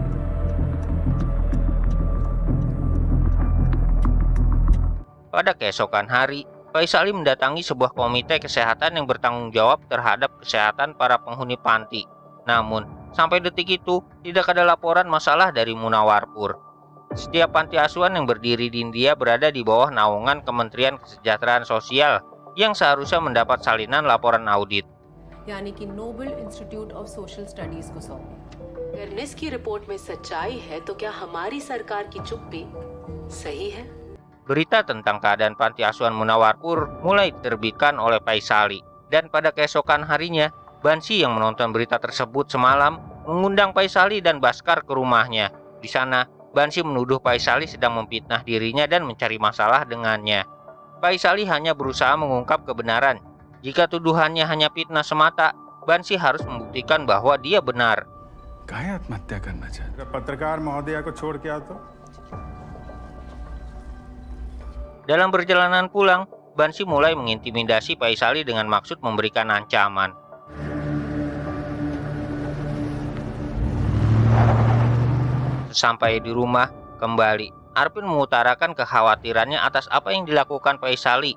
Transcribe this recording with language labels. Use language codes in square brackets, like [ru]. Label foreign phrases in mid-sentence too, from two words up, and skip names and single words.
[id] Pada keesokan hari, Faisali mendatangi sebuah komite kesehatan yang bertanggung jawab terhadap kesehatan para penghuni panti. Namun, sampai detik itu, tidak ada laporan masalah dari Munawarpur. Setiap panti asuhan yang berdiri di India berada di bawah naungan Kementerian Kesejahteraan Sosial yang seharusnya mendapat salinan laporan audit. [hi] यानी कि नोबल इंस्टीट्यूट ऑफ सोशल स्टडीज को सौंपे। अगर निस की रिपोर्ट में सच्चाई है तो क्या हमारी सरकार की चुप्पी सही है? [id] Berita tentang keadaan panti asuhan Munawarpur mulai diterbitkan oleh Faisali, dan pada keesokan harinya, Bansi yang menonton berita tersebut semalam mengundang Faisali dan Baskar ke rumahnya. Di sana, Bansi menuduh Faisali sedang memfitnah dirinya dan mencari masalah dengannya. Faisali hanya berusaha mengungkap kebenaran. Jika tuduhannya hanya fitnah semata, Bansi harus membuktikan bahwa dia benar. [hi] काहे आत्महत्या करना चाहते? पत्रकार महोदया को छोड़ के आओ तो। [id] Dalam perjalanan pulang, Bansi mulai mengintimidasi Faisali dengan maksud memberikan ancaman. Sesampai di rumah, kembali, Arpin mengutarakan kekhawatirannya atas apa yang dilakukan Faisali.